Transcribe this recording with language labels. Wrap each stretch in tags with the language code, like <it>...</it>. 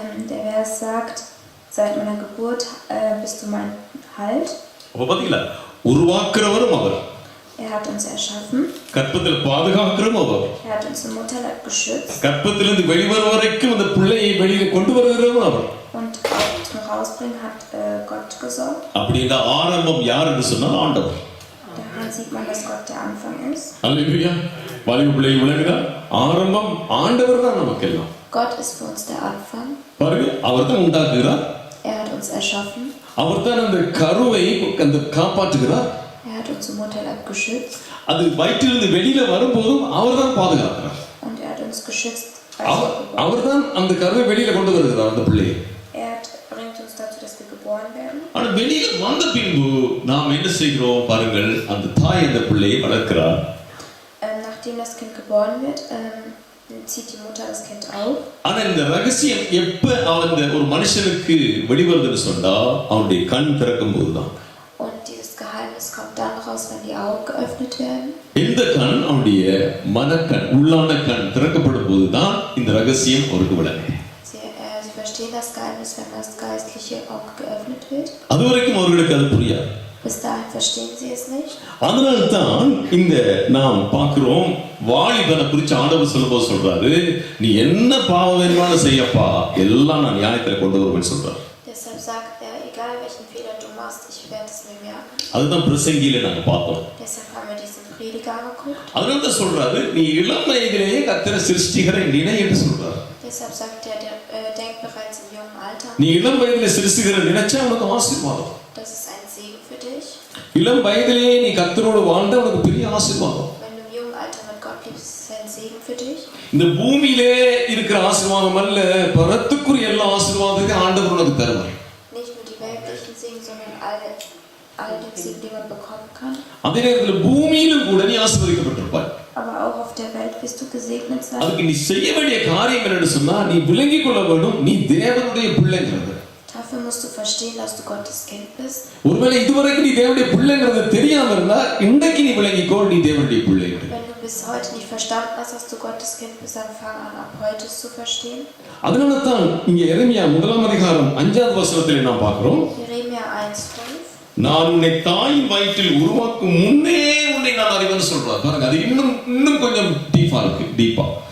<de>Der Vers sagt, seit meiner Geburt bist du mein Halt.</de> <ta>அப்ப பாத்தீங்களா, உருவாக்குறவரும் அவர்,</ta> <de>hat uns erschaffen.</de> <ta>கற்பத்தில் பாதுகாக்கிறவரும் அவர்,</ta> <de>hat uns im Mutterleib geschützt.</de> <ta>கற்பத்திலிருந்து வெளிவர வரைக்கும் அந்த பிள்ளையை வெளியே கொண்டு வருகிறவரும் அவர்.</ta> <de>Und auch zum Rausbringen hat Gott gesorgt.</de> <ta>அப்படின்னா ஆரம்பம் யார் என்று சொன்னால் ஆண்டவர்.</ta> <de>Daran sieht man, dass Gott der Anfang ist.</de> <ta>அல்லேலூயா. வாலிப பிள்ளைகள் விளங்குதா? ஆரம்பம் ஆண்டவர் தான் நமக்கெல்லாம்.</ta> <de>Gott ist für uns der Anfang.</de> <ta>பாருங்க, அவர் தான் உண்டாக்குகிறார்.</ta> <de>hat uns erschaffen.</de> <ta>அவர் தான் அந்த கருவை அந்த காப்பாற்றுகிறார்.</ta> <de>hat uns im Mutterleib geschützt.</de> <ta>அது வயிற்றிலிருந்து வெளியில வரும்போதும் அவர் தான் பாதுகாக்கிறார்.</ta> <de>Und hat uns geschützt.</de> <ta>அவர் தான் அந்த கருவை வெளியில கொண்டு வருகிறார் அந்த பிள்ளையை.</ta> <de>bringt uns dazu, dass wir geboren werden.</de> <ta>ஆனா வெளியில வந்த பின்பு நாம் என்ன செய்கிறோம் பாருங்கள், அந்த தாய் அந்த பிள்ளையை வளர்க்கிறார்.</ta> <de>Nachdem das Kind geboren wird, zieht die Mutter das Kind auf.</de> <ta>ஆனா இந்த ரகசியம் எப்ப அந்த ஒரு மனுஷனுக்கு வெளிவருதுன்னு சொன்னா அவனுடைய கண் திறக்கும் போதுதான்.</ta> <de>Und dieses Geheimnis kommt dann raus, wenn die Augen geöffnet werden.</de> <ta>இந்த கண் அவனுடைய மனக்கண், உள்ளான கண் திறக்கப்படும் போதுதான் இந்த ரகசியம் அவருக்கு விளங்கும்.</ta> <de>Sie verstehen das Geheimnis, wenn das geistliche Auge geöffnet wird.</de> <ta>அதுவரைக்கும் அவர்களுக்கு அது புரியாது.</ta> <de>Bis dahin verstehen sie es nicht.</de> <ta>அதனால்தான் இந்த நாம் பார்க்கிறோம், வாலிபனை குறித்து ஆண்டவர் சொல்லும்போது சொல்றாரு, நீ என்ன பாவம் வேணுமானு செய்யப்பா, எல்லாம் நான் நியாயத்துல கொண்டு வருவேன்னு சொல்றாரு.</ta> <de>Deshalb sagt er, egal welchen Fehler du machst, ich werde es mir merken.</de> <ta>அதுதான் பிரசங்கியில நாங்க பார்த்தோம்.</ta> <de>Deshalb haben wir diesen Prediger angeguckt.</de> <ta>அதனால்தான் சொல்றாரு, நீ இளம் வயதிலேயே கர்த்தரை சிருஷ்டிகரை நினை என்று சொல்றாரு.</ta> <de>Deshalb sagt er, denk bereits im jungen Alter.</de> <ta>நீ இளம் வயதிலே சிருஷ்டிகரை நினைச்சா உனக்கு ஆசீர்வாதம்.</ta> <de>Das ist ein Segen für dich.</de> <ta>இளம் வயதிலேயே நீ கர்த்தரோடு வாழ்ந்தா உனக்கு பெரிய ஆசீர்வாதம்.</ta> <de>Wenn du im jungen Alter mit Gott lebst, ist es ein Segen für dich.</de> <ta>இந்த பூமியிலே இருக்கிற ஆசீர்வாதம் அல்ல, பரத்துக்குரிய எல்லா ஆசீர்வாதத்தையும் ஆண்டவர் உனக்கு தருவார்.</ta> <de>Nicht nur die weltlichen Segen, sondern all den Segen, die man bekommen kann.</de> <ta>அதே நேரத்தில் பூமியிலும் கூட நீ ஆசீர்வதிக்கப்பட்டிருப்பாய்.</ta> <de>Aber auch auf der Welt wirst du gesegnet sein.</de> <ta>அதுக்கு நீ செய்ய வேண்டிய காரியம் என்னன்னு சொன்னா, நீ விளங்கிக் கொள்ள வேண்டும், நீ தேவனுடைய பிள்ளைங்கிறது.</ta> <de>Dafür musst du verstehen, dass du Gottes Kind bist.</de> <ta>ஒருவேளை இதுவரைக்கும் நீ தேவனுடைய பிள்ளைங்கிறது தெரியாம இருந்தா, இன்றைக்கு நீ விளங்கிக்கோ, நீ தேவனுடைய பிள்ளை.</ta> <de>Wenn du bis heute nicht verstanden hast, dass du Gottes Kind bist, dann fang an, ab heute es zu verstehen.</de> <ta>அதனால தான் இங்க எரேமியா 1ஆம் அதிகாரம் 5வது வசனத்திலே நாம் பார்க்கிறோம்,</ta> <de>Jeremia 1,5.</de> <ta>நான் உன்னை தாயின் வயிற்றில் உருவாக்கும் முன்னே உன்னை நான் அறிவேன்னு சொல்றார். பாருங்க, அது இன்னும் கொஞ்சம் டீப்பா இருக்கு. டீப்பா</ta>